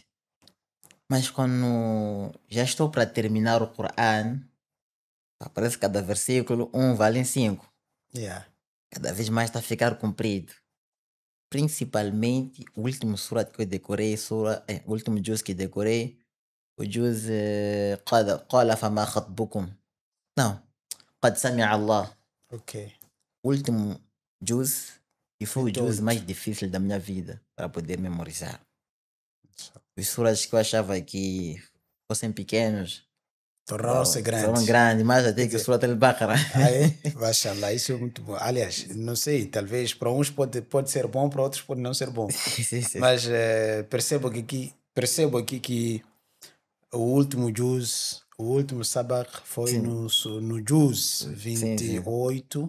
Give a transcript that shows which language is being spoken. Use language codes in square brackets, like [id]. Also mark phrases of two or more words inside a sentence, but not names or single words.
[pt] Mas quando já estou para terminar o Coran, parece que cada versículo vale 5. Yeah. Cada vez mais está a ficar comprido. Principalmente o último surat que eu decorei, o último juz que decorei, o juz [ar] قال فما خطبكم. [pt] Não, [ar] قد سمع الله. [pt] Ok. O último juz, e foi o juz Todo. mais difícil da minha vida para poder memorizar. Os surats que eu achava que fossem pequenos Tornaram-se foram grandes. grandes, mais até que o surat al-Baqarah. Mashallah, isso é muito bom. Aliás, não sei, talvez para uns pode ser bom, para outros pode não ser bom. Sim, sim. Mas percebo aqui que o último juz, o último sabak foi Sim. no juz Sim. 28.